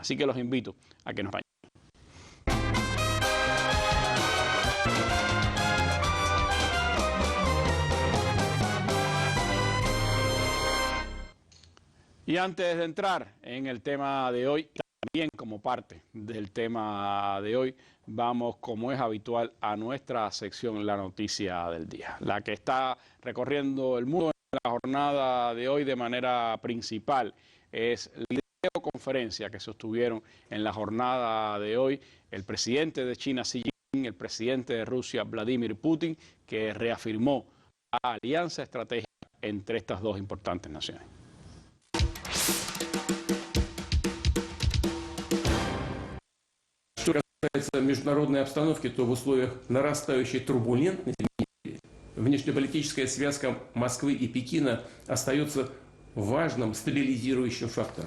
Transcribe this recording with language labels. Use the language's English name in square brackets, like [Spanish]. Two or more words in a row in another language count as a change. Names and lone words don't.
[Spanish] Así que los invito a que nos acompañen. Y antes de entrar en el tema de hoy, también como parte del tema de hoy, vamos, como es habitual, a nuestra sección La Noticia del Día, la que está recorriendo el mundo en la jornada de hoy de manera principal. Es la videoconferencia que sostuvieron en la jornada de hoy el presidente de China, Xi Jinping, el presidente de Rusia, Vladimir Putin, que reafirmó la alianza estratégica entre estas dos importantes naciones. [Russian] Международной обстановки, то в условиях нарастающей турбулентности внешнеполитическая связка Москвы и Пекина остается важным стабилизирующим фактором.